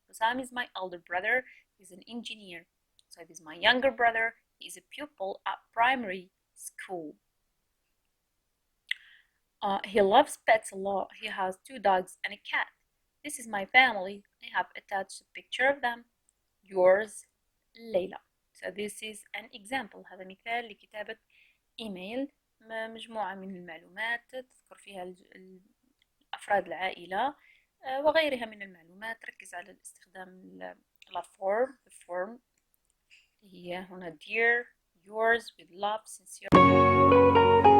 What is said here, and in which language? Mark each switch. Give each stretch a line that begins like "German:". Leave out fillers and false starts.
English: Hussam is my elder brother. He's an engineer. Saib is my younger brother. He is a pupil at primary school. He loves pets a lot. He has two dogs and a cat. This is my family. I have attached a picture of them. Yours, Layla. So this is an example.
Arabic: هذا مثال لكتابة إيميل مجموعة من المعلومات تذكر فيها أفراد العائلة وغيرها من المعلومات. ركز على الاستخدام la form هي هنا
English: dear, yours, with love, sincerely.